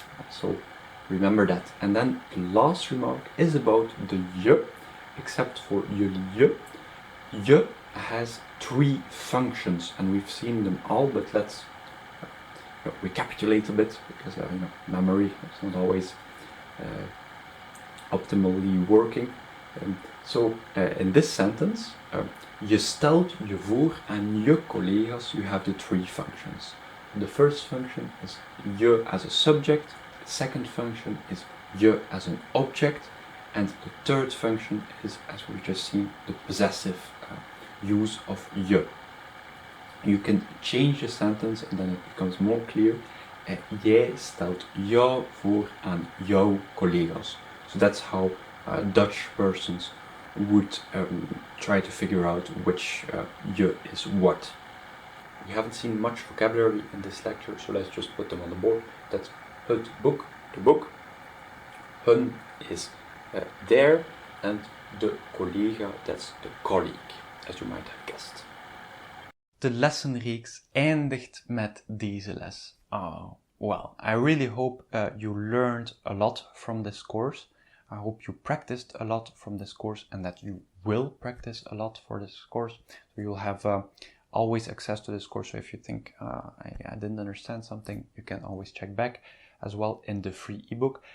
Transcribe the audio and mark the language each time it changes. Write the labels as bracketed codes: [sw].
[en] So, remember that. And then the last remark is about the je, except for jullie je. Je has three functions, and we've seen them all, but let's recapitulate a bit, because memory is not always optimally working. So in this sentence, [nl] je stelt je voor aan je collega's. [en] You have the three functions. The first function is je as a subject, the second function is je as an object, and the third function is, as we've just seen, the possessive use of je. You can change the sentence and then it becomes more clear. [nl] Jij stelt jou voor aan jouw collega's. [en] So that's how Dutch persons would try to figure out which je is what. We haven't seen much vocabulary in this lecture, so let's just put them on the board. That's [nl] het boek, de boek. [en] Hun is there, and de collega, that's the colleague, as you might have guessed. [nl] De lessenreeks eindigt met deze les. [en] Oh, well, I really hope you learned a lot from this course. I hope you practiced a lot from this course and that you will practice a lot for this course. So you'll have always access to this course. So if you think I didn't understand something, you can always check back as well in the free ebook.